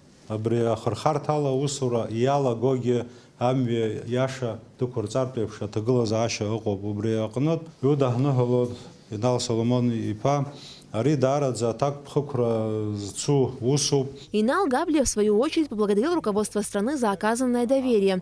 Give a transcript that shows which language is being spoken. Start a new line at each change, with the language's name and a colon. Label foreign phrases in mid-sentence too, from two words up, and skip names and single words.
Abkhazian: абри ахырхарҭала усура иалагогьы амҩа иаша дықәырҵартә еиԥш аҭагылазаашьа ыҟоуп. Убри аҟнытә Иуда ҳныҳәалоит Инал Соломон иԥа ари даараӡа аҭакԥхықәра зцу усуп.
Russian: Инал Габлиев, в свою очередь, поблагодарил руководство страны за оказанное доверие.